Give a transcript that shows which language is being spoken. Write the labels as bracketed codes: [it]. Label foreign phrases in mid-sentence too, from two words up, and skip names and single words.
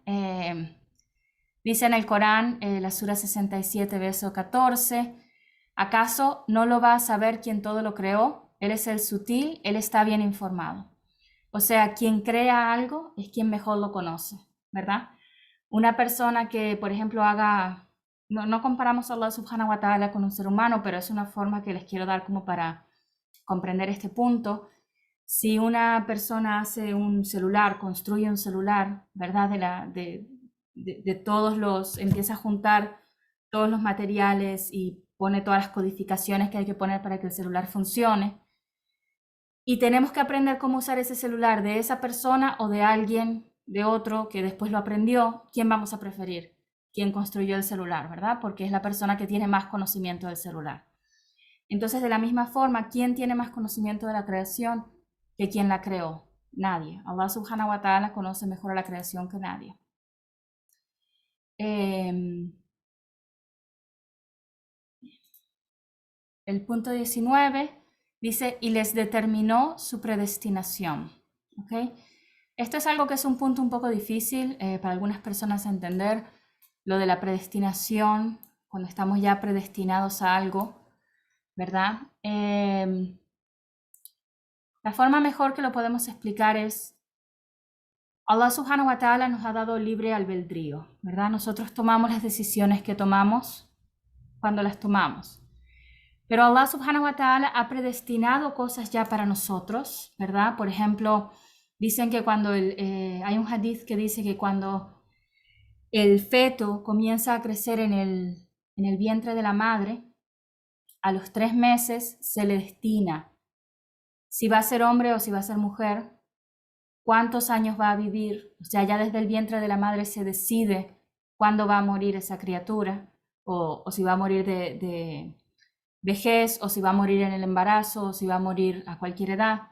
[es] Dice en el Corán, la Sura 67, verso 14, ¿acaso no lo va a saber quien todo lo creó? Él es el sutil, Él está bien informado. O sea, quien crea algo es quien mejor lo conoce, ¿verdad? Una persona que, por ejemplo, no comparamos a Allah [ar] سبحانه وتعالى [es] con un ser humano, pero es una forma que les quiero dar como para comprender este punto. Si una persona hace un celular, construye un celular, ¿verdad? De todos empieza a juntar todos los materiales y pone todas las codificaciones que hay que poner para que el celular funcione. Y tenemos que aprender cómo usar ese celular de esa persona o de alguien, de otro que después lo aprendió. ¿Quién vamos a preferir? Quien construyó el celular, ¿verdad? Porque es la persona que tiene más conocimiento del celular. Entonces, de la misma forma, ¿quién tiene más conocimiento de la creación que quien la creó? Nadie. Allah [ar] سبحانه وتعالى [es] conoce mejor a la creación que nadie. El punto 19 dice, y les determinó su predestinación. ¿Okay? Esto es algo que es un punto un poco difícil para algunas personas entender, lo de la predestinación, cuando estamos ya predestinados a algo, ¿verdad? La forma mejor que lo podemos explicar es, Allah [ar] سبحانه وتعالى [es] nos ha dado libre albedrío, ¿verdad? Nosotros tomamos las decisiones que tomamos cuando las tomamos. Pero Allah [ar] سبحانه وتعالى [es] ha predestinado cosas ya para nosotros, ¿verdad? Por ejemplo, dicen que cuando hay un hadith que dice que cuando el feto comienza a crecer en el vientre de la madre, a los 3 meses se le destina si va a ser hombre o si va a ser mujer, cuántos años va a vivir, o sea, ya desde el vientre de la madre se decide cuándo va a morir esa criatura, o si va a morir de vejez, o si va a morir en el embarazo, o si va a morir a cualquier edad.